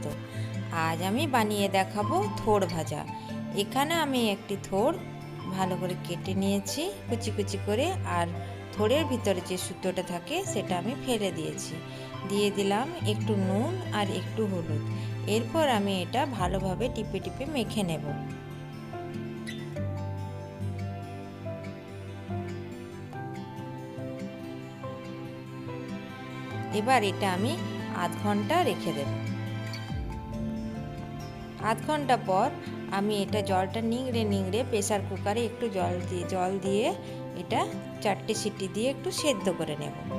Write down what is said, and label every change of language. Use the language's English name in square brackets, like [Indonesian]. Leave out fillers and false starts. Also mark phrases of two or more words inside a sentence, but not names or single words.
[Bangla] আজ আমি বানিয়ে দেখাবো থোড় ভাজা। এখানে আমি একটি থোড় ভালো করে কেটে নিয়েছি কুচি কুচি করে, আর থোড়ের ভিতরে যে সুতোটা থাকে সেটা আমি ফেলে দিয়েছি। দিয়ে দিলাম একটু নুন আর একটু হলুদ। এরপর আমি এটা ভালোভাবে টিপে টিপে মেখে নেব। এবার এটা আমি আধ ঘন্টা রেখে দেব। আধ ঘন্টা পর আমি এটা জলটা নিংড়ে নিংড়ে প্রেসার কুকারে একটু জল দিয়ে এটা 4টে সিটি দিয়ে একটু সেদ্ধ করে নেব।